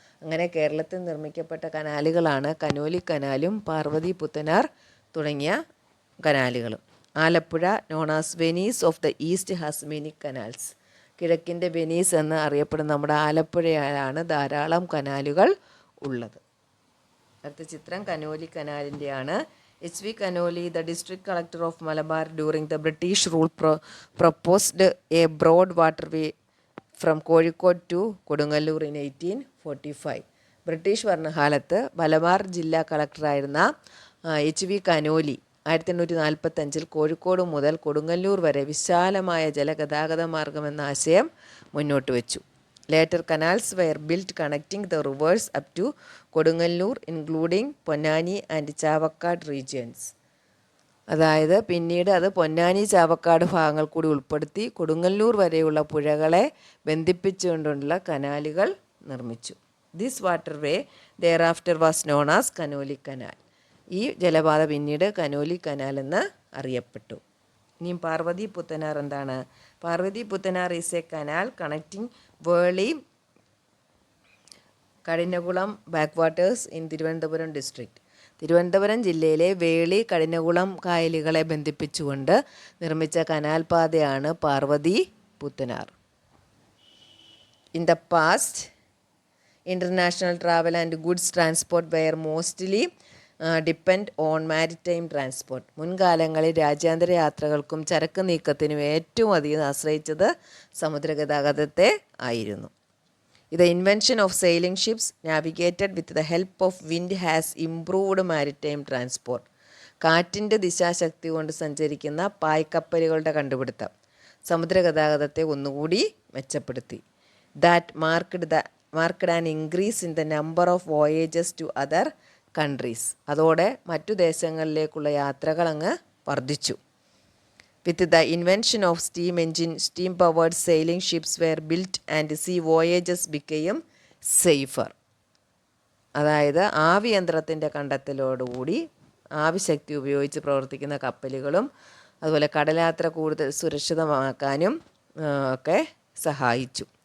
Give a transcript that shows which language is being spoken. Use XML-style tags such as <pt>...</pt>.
<ml>അങ്ങനെ കേരളത്തിൽ നിർമ്മിക്കപ്പെട്ട കനാലുകളാണ് കനോലി കനാലും പാർവതി പുത്തനാർ തുടങ്ങിയ കനാലുകളും.</ml> <en>Alappuzha known as Venice of the East has many canals.</en> <ml>കിഴക്കിൻ്റെ Venice എന്ന് അറിയപ്പെടുന്ന നമ്മുടെ ആലപ്പുഴയിലാണ് ധാരാളം കനാലുകൾ ഉള്ളത്. അടുത്ത ചിത്രം Conolly കനാലിൻ്റെയാണ്. H.V.</ml> <en>Kanoli, the district collector of Malabar during the British rule, proposed a broad waterway from Kozhikode to Kodungalur in 1845.</en> <ml>British ഭരണകാലത്ത് മലബാർ ജില്ലാ കളക്ടറായിരുന്ന HV കനോലി 1845 കോഴിക്കോട് മുതൽ കൊടുങ്ങല്ലൂർ വരെ വിശാലമായ ജലഗതാഗത മാർഗമെന്ന ആശയം മുന്നോട്ട് വെച്ചു.</ml> <en>Later canals were built connecting the rivers up to Kodungalur, including Ponnani and Chavakkad regions.</en> <ml>അതായത് പിന്നീട് അത് പൊന്നാനി ചാവക്കാട് ഭാഗങ്ങൾ കൂടി ഉൾപ്പെടുത്തി കൊടുങ്ങല്ലൂർ വരെയുള്ള പുഴകളെ ബന്ധിപ്പിച്ചുകൊണ്ടുള്ള കനാലുകൾ നിർമ്മിച്ചു.</ml> <en>This waterway thereafter was known as Conolly canal.</en> <ml>ഈ ജലപാത പിന്നീട് കനോലി കനാൽ എന്ന് അറിയപ്പെട്ടു. ഇനിയും പാർവതി പുത്തനാർ എന്താണ്?</ml> <en>Parvathy Puthanar is a canal connecting Veli Kadinamkulam backwaters in Thiruvananthapuram district.</en> <ml>Thiruvananthapuram ജില്ലയിലെ വേളി കഠിനകുളം കായലുകളെ ബന്ധിപ്പിച്ചുകൊണ്ട് നിർമ്മിച്ച കനാൽ പാതയാണ് Parvathi Puthanar.</ml> <en>In the past international travel and goods transport were mostly depend on maritime transport.</en> <ml>മുൻകാലങ്ങളിൽ രാജ്യാന്തര യാത്രകൾക്കും ചരക്ക് നീക്കത്തിനും ഏറ്റവും അധികം ആശ്രയിച്ചത് സമുദ്രഗതാഗതത്തെ ആയിരുന്നു.</ml> <en>The invention of sailing ships navigated with the help of wind has improved maritime transport.</en> <ml>കാറ്റിൻ്റെ ദിശാശക്തി കൊണ്ട് സഞ്ചരിക്കുന്ന പായ്ക്കപ്പലുകളുടെ കണ്ടുപിടുത്തം സമുദ്രഗതാഗതത്തെ ഒന്നുകൂടി മെച്ചപ്പെടുത്തി.</ml> <en>That marked an increase in the number of voyages to other countries.</en> <ml>അതോടെ മറ്റു ദേശങ്ങളിലേക്കുള്ള യാത്രകൾ അങ്ങ് വർദ്ധിച്ചു.</ml> <en>With the invention of steam engine, steam powered sailing ships were built and sea voyages became safer.</en> <ml>അതായത് ആവിയന്ത്രത്തിൻ്റെ കണ്ടെത്തലോടുകൂടി ആവിശക്തി ഉപയോഗിച്ച് പ്രവർത്തിക്കുന്ന കപ്പലുകളും അതുപോലെ കടലാത്ര കൂടുതൽ സുരക്ഷിതമാക്കാനും ഒക്കെ സഹായിച്ചു.</ml>